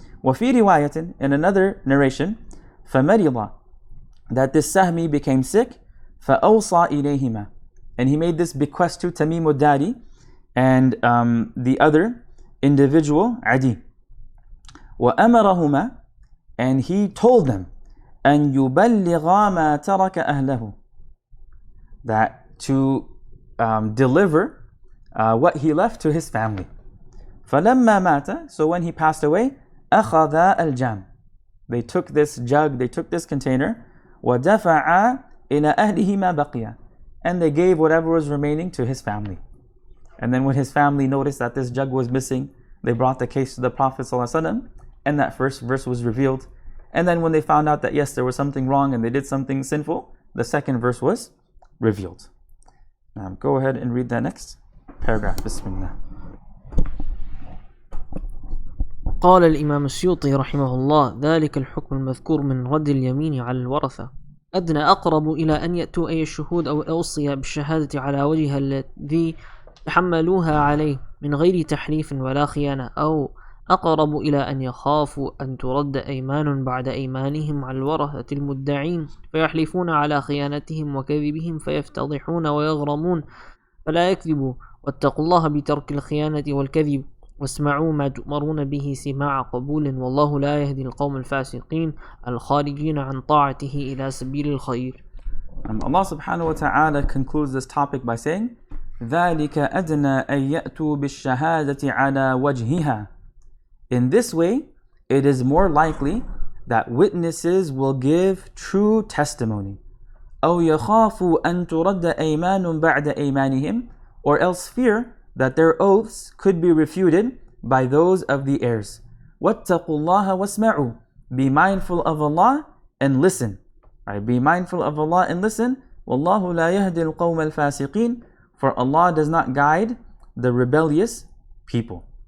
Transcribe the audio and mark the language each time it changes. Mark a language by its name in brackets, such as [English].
[Arabic] وَفِي رِوَايَةٍ. [English] In another narration, [Arabic] فَمَرِضَ. [English] That this Sahmi became sick, [Arabic] فَأَوْصَى إِلَيْهِمَا. [English] And he made this bequest to Tamim al-Dari and the other individual, Adi. [Arabic] وَأَمَرَهُمَا. [English] And he told them, [Arabic] أَنْ يُبَلِّغَا مَا تَرَكَ أَهْلَهُ. [English] That to deliver what he left to his family. [Arabic] فَلَمَّا مَاتَ. [English] So when he passed away, [Arabic] أَخَذَا الْجَامِ. [English] They took this jug, they took this container, [Arabic] وَدَفَعَا إِلَى أَهْلِهِ مَا بَقِيَ. [English] And they gave whatever was remaining to his family. And then when his family noticed that this jug was missing, they brought the case to the Prophet ﷺ, and that first verse was revealed. And then when they found out that yes, there was something wrong and they did something sinful, the second verse was revealed. Now go ahead and read that next paragraph. Bismillah. [Arabic] قال الإمام السيوطي رحمه الله: ذلك الحكم المذكور من رد اليمين على الورثة أدنى أقرب إلى أن يأتوا أي الشهود أو الأوصية بالشهادة على وجهها الذي تحملوها عليه من غير تحريف ولا خيانة، أو أقرب إلى أن يخافوا أن ترد أيمان بعد أيمانهم على الورثة المدعين فيحلفون على خيانتهم وكذبهم فيفتضحون ويغرمون، فلا يكذبوا، واتقوا الله بترك الخيانة والكذب، واسمعوا ما تؤمرون به سماع قبول، والله لا يهدي القوم الفاسقين الخارجين عن طاعته إلى سبيل الخير. [English] Allah subhanahu wa ta'ala concludes this topic by saying, [Arabic] ذَلِكَ أَدْنَى أَن يَأْتُوا بِالشَّهَادَةِ عَلَى وَجْهِهَا. [English] In this way, it is more likely that witnesses will give true testimony. [Arabic] أَوْ يَخَافُوا أَن تُرَدَّ أَيْمَانٌ بَعْدَ أَيْمَانِهِمْ. [English] Or else fear that their oaths could be refuted by those of the heirs. [Arabic] وَاتَّقُوا اللَّهَ وَاسْمَعُوا. [English] Be mindful of Allah and listen. Right? Be mindful of Allah and listen. [Arabic] وَاللَّهُ لَا يَهْدِي الْقَوْمَ الْفَاسِقِينَ. [English] for Allah does not guide the rebellious people.